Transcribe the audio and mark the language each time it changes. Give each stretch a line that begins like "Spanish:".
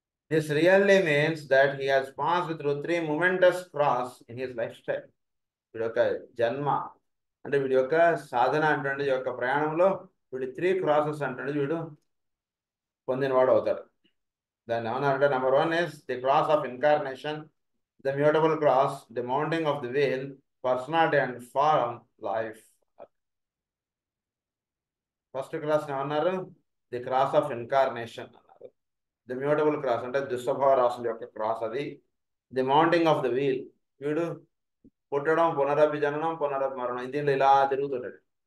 English: This really means that he has passed through 3 momentous cross in his lifestyle.
Telugu: వీడి యొక్క జన్మ అంటే వీడి యొక్క సాధన అంటే యొక్క ప్రయాణంలో వీడి 3 క్రాసెస్ అంటే వీడు పొందినవాడు అవుతాడు. దాన్ని ఏమన్నారంటే
English: Number 1 is the cross of incarnation, the mutable cross, the mounting of the veil, personality and form life.
Telugu: First cross ఏమన్నారు,
English: the cross of incarnation
Telugu: అన్నారు. ది మ్యూటబుల్ క్రాస్ అంటే దుస్వభావ రాసుల యొక్క క్రాస్ అది.
English: the mounting of the veil,
Telugu: వీడు పుట్టడం పునరభిజననం పునరభిమరణం దీనిలో ఇలా తిరుగుతుంటాడు.